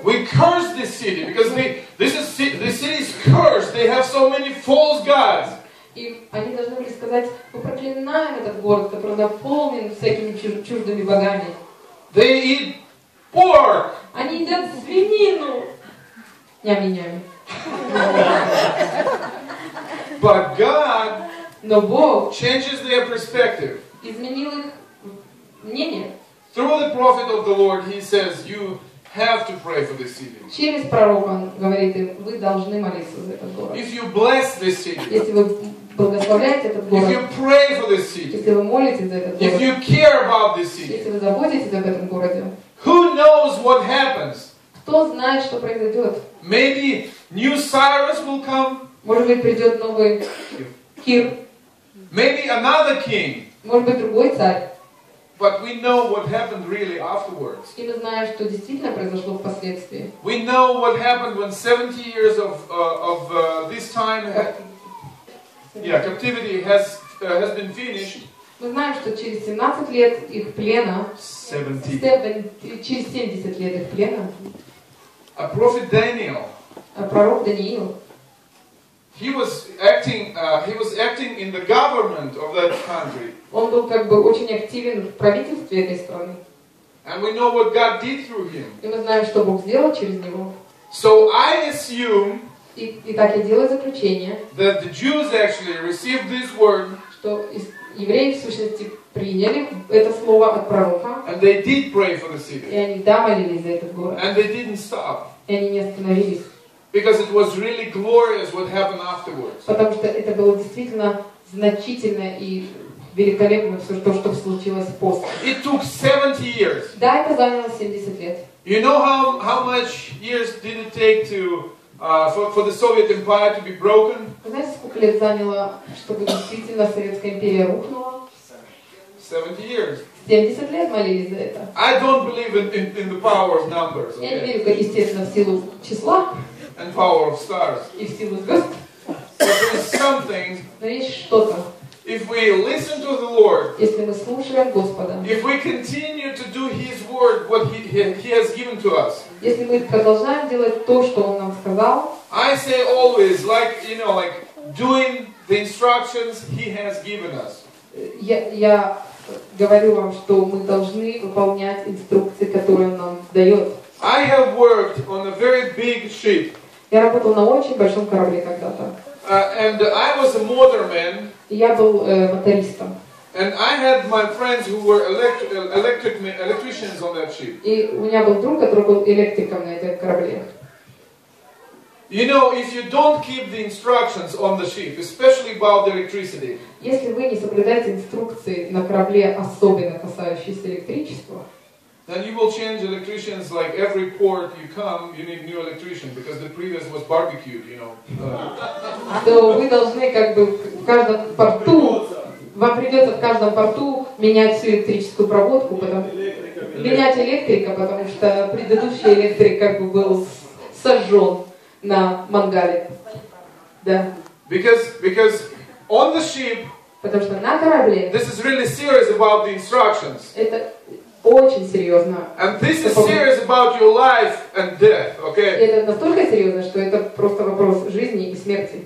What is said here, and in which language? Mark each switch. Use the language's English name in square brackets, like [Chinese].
[English] We curse this city because this city is cursed. They have so many false gods. [Russian] И они должны были сказать: мы проклинаем этот город, который наполнен всякими чуждыми богами. [English] They eat pork. [Russian] Они едят свинину. Нями-нями. [English] But God changes their perspective. [Russian] Изменил их мнение. [English] Through the prophet of the Lord, he says, you have to pray for this city. [Russian] Через пророка он говорит им: вы должны молиться за этот город. [English] If you bless this city, [Russian] если вы благословляете этот город, [English] if you pray for this city, [Russian] если вы молитесь за этот город, [English] if you care about this city, [Russian] если вы заботитесь об этом городе, [English] who knows what happens? [Russian] Кто знает, что произойдет? [English] Maybe new Cyrus will come. [Russian] Может быть, придет новый Кир. [English] Maybe another king. [Russian] Может быть, другой царь. [English] But we know what happened really afterwards. [Russian] И мы знаем, что действительно произошло впоследствии. [English] We know what happened when 70 years of this time, captivity has been finished. [Russian] Мы знаем, что через 17 лет их плена, через 70 лет их плена, [English] a prophet Daniel, [Russian] пророк Даниил, [English] he was acting in the government of that country. [Russian] Он был как бы очень активен в правительстве этой страны. [English] And we know what God did through him. [Russian] И мы знаем, что Бог сделал через него. [English] So I assume [Russian] Итак, я делаю заключение, [English] that the Jews actually received this word, [Russian] что евреи в сущности приняли это слово от пророка, [English] and they did pray for the [Russian] и [English] city, [Russian] они молились за этот город, [English] and they didn't stop, [Russian] и они не остановились, [English] because it was really glorious what happened afterwards. [Russian] потому что это было действительно значительно и великолепно все то, что случилось после. [English] It took 70 years. [Russian] Да, это заняло 70 лет. [English] You know how much years did it take to for the Soviet Empire to be broken? [Russian] Вы знаете, сколько лет заняло, чтобы действительно Советская империя рухнула? [English] 70 years. [Russian] 70 лет молились за это. [English] I don't believe in the power of numbers, [Russian] Я не [English] okay? [Russian] верю, как, естественно, в силу числа [English] And power of stars. [Russian] и в силу звезд, [English] But there is something, [Russian] но есть что-то. [English] if we listen to the Lord, [Russian] Если мы слушаем Господа, [English] if we continue to do His word, what He has given to us. [Russian] если мы продолжаем делать то, что Он нам сказал, [English] I say always, like doing the instructions He has given us. [Russian] я говорю вам, что мы должны выполнять инструкции, которые Он нам дает. [English] I have worked on a very big ship, [Russian] Я работал на очень большом корабле когда-то. [English] and I was a motorman, [Russian] И я был мотористом. [English] and I had my friends who were electricians on that ship. [Russian] И у меня был друг, который был электриком на этом корабле. [English] You know, if you don't keep the instructions on the ship, especially about the electricity, [Russian] Если вы не соблюдаете инструкции на корабле, особенно касающиеся электричества, [English] then you will change electricians like every port you come, you need new electrician because the previous was barbecued, you know. [Russian] то вы должны как бы в каждом порту, вам придется в каждом порту менять всю электрическую проводку, менять электрика, потому что предыдущий электрик как бы был сожжен на мангале. Да. [English] Because on the ship, [Russian] Потому что на корабле [English] this is really serious about the instructions. [Russian] это очень серьезно. [English] And this is serious about your life and death, okay? [Russian] Это настолько серьезно, что это просто вопрос жизни и смерти.